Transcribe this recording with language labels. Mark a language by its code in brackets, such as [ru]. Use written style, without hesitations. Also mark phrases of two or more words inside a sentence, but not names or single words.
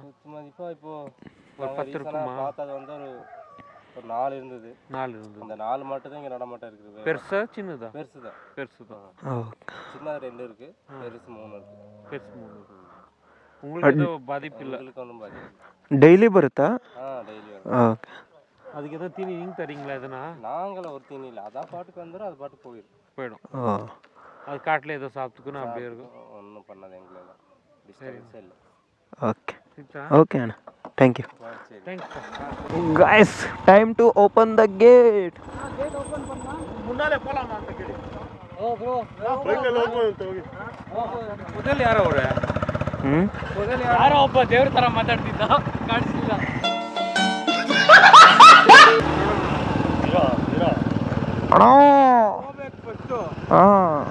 [ta] இப்போ ஒரு 10 இருக்குமா? பார்த்தது வந்து ஒரு 4 இருந்தது. 4 இருந்தது. இந்த 4 மட்டும் தான் இங்கே நடமாட்டம் இருக்குது. பெருசா சின்னதா? பெருசு தான். சின்னது 2 இருக்குது, பெருசு 3 இருக்குது. பெருசு 3 இருக்குது. உங்களுக்கு எதுவும் பாதிப்பு இல்லை? உங்களுக்கு ஒன்றும் பாதிப்பு. [kn] ಡೈಲಿ ಬರುತ್ತಾ? ಡೈಲಿ ಓಕೆ. [ta] அதுக்கு எதாவது தீனி நீங்கள் தரீங்களா? எதுனா நாங்களும் ஒரு தீனி இல்லை, அதான் பாட்டுக்கு வந்துடும், அது பாட்டுக்கு போயிடும். அது காட்டில் ஏதோ சாப்பிட்டுக்கணும், அப்படியே இருக்கும். ஒன்றும் பண்ணாது எங்களெல்லாம், டிஸ்டர்பன்ஸே இல்லை. [kn] ಓಕೆ ಓಕೆ ಅಣ್ಣ, [en] thank you. [ta] தேங்க்ஸ் [en] Guys, time to open the gate. [ta] முன்னாலே போலாமா [kn] ಅಂತ ಕೇಳಿ. ಓ ಬ್ರೋ, ಬೈಕಲ್ಲಿ ಹೋಗ್ಬೋದು ಅಂತ ಹೋಗಿ. ಮೊದಲು ಯಾರು ಅವರೇ? ಹ್ಞೂ ಯಾರೋ ಒಬ್ಬ ದೇವ್ರ ತರ ಮಾತಾಡ್ತಿದ್ದ ಕಾಣಿಸ್ಲಿಲ್ಲ. ಅಣ್ಣ ಹಾಂ